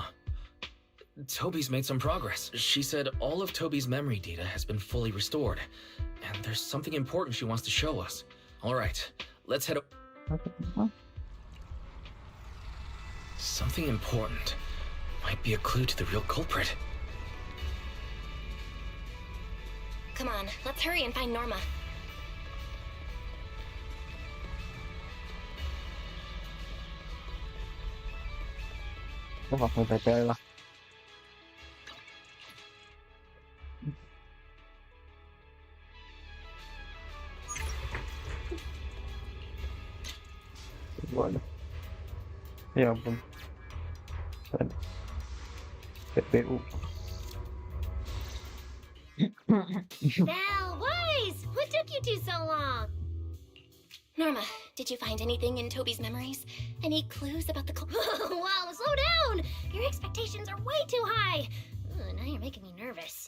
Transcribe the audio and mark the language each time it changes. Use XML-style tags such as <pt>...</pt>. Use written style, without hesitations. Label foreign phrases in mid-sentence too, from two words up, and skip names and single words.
<en>Toby's made some progress. She said all of Toby's memory data has been fully restored, and there's something important she wants to show us. All right, let's head Something important. Might be a clue to the real culprit. Come on, let's hurry and find Norma. Nó mặc người phải chơi là gọi là ya ampun PPU. Val, Wise! What took you two so long? Norma, did you find anything in Toby's memories? Any clues about the Wow, slow down! Your expectations are way too high. Now you're making me nervous.</en>